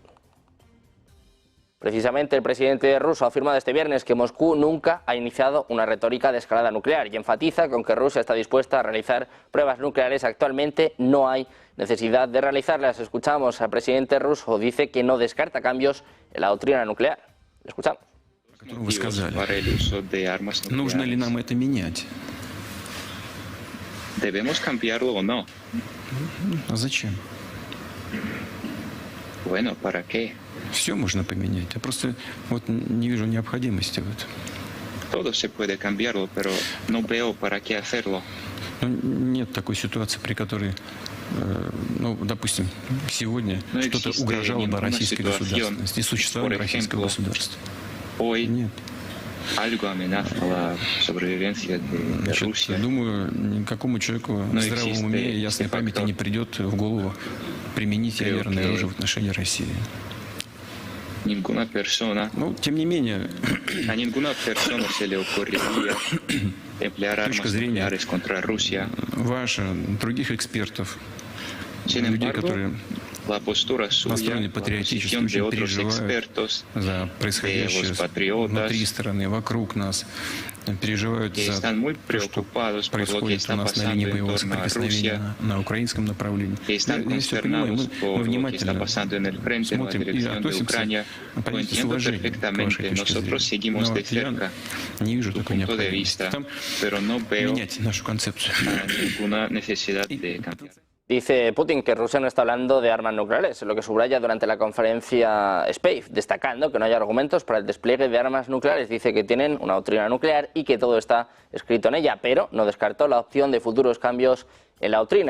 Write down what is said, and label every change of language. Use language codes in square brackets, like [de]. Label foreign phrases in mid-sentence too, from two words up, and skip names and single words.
[es] Precisamente el presidente ruso ha afirmado este viernes que Moscú nunca ha iniciado una retórica de escalada nuclear y enfatiza con que Rusia está dispuesta a realizar pruebas nucleares. Actualmente no hay necesidad de realizarlas. Escuchamos al presidente ruso, dice que no descarta cambios en la doctrina nuclear. Escuchamos. [ru] Вы сказали, нужно ли нам это менять? [es] ¿Debemos cambiarlo o no? [ru] А зачем? [es] Bueno, ¿para qué? [ru] Все можно поменять. Я просто вот не вижу необходимости в этом. [es] Todo se puede cambiarlo, pero no veo para qué hacerlo. [ru] Ну, нет такой ситуации, при которой, ну, допустим, сегодня [es] No [ru] что-то [es] existe [ru] угрожало бы [es] ninguna [ru] российской [es] situación, [ru] государственности и существованию [es] por [ru] российского [es] ejemplo, [ru] государства. [es] Hoy [ru] Нет. [es] algo amenaza la sobrevivencia de [ru] Значит, [es] Rusia. [ru] думаю, никакому человеку в здравом [es] existe [ru] уме и ясной [es] este [ru] памяти [es] factor. [ru] не придет в голову применить [es] Creo [ru] ядерное [es] que [ru] оружие в отношении России. [es] Ninguna persona, [ru] Ну, тем не менее, [es] a ninguna persona se le ocurriría emplear armas [ru] точка зрения [es] nucleares contra Rusia. [ru] ваша, других экспертов, [es] Sin [ru] людей, [es] embargo, [ru] которые [es] la postura suya, [ru] настроены [es] la [ru] патриотически, [es] posición de [ru] очень [es] otros [ru] переживают [es] expertos, [ru] за происходящее [es] los patriotas, [ru] внутри страны, вокруг нас, переживают [es] que [ru] за [es] están muy [ru] то, что [es] preocupados por lo que [ru] происходит у [es] está [ru] нас на линии [es] pasando en [ru] боевого [es] torno a [ru] соприкосновения [es] Rusia, [ru] на украинском направлении. [es] que están [ru] Я все понимаю, [es] consternados [ru] мы [es] por lo que está [ru] внимательно [es] pasando en el frente, en la [ru] смотрим и [es] dirección de [ru] относимся, [es] Ucrania. Lo [ru] понятно, с [es] entiendo [ru] уважением к вашей [es] perfectamente. [ru] точке [es] Nosotros [ru] зрения. [es] seguimos [ru] Но [es] de [ru] я [es] cerca [ru] не вижу [es] tu [ru] такой [es] punto de [ru] необходимости. [es] vista, [ru] Там [es] pero no veo [ru] менять нашу концепцию. [es] ninguna necesidad de cambiar. Dice Putin que Rusia no está hablando de armas nucleares, lo que subraya durante la conferencia SPACE, destacando que no hay argumentos para el despliegue de armas nucleares. Dice que tienen una doctrina nuclear y que todo está escrito en ella, pero no descartó la opción de futuros cambios en la doctrina.